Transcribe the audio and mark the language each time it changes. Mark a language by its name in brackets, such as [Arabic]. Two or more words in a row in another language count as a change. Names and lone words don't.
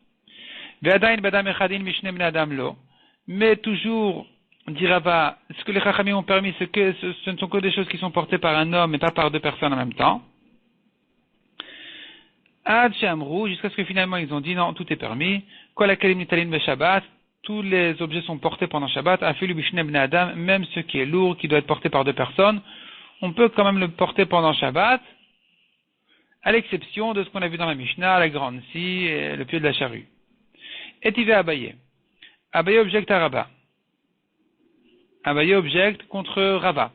[French] Mais toujours, dit Rava, ce que les Chachamim ont permis, c'est que ce ne sont que des choses qui sont portées par un homme et pas par deux personnes en même temps. [Hebrew] עד שאמרו, [French] jusqu'à ce que finalement ils ont dit non, tout est permis. [Hebrew] כל הכלים ניטלין בשבת, [French] tous les objets sont portés pendant Shabbat. [Hebrew] אפילו בשני בני אדם, [French] même ce qui est lourd, qui doit être porté par deux personnes, on peut quand même le porter pendant Shabbat, à l'exception de ce qu'on a vu dans la Mishnah, la grande scie et le pied de la charrue. Et il va Abaye. Abaye objecte à Rava. Abaye objecte contre Rava.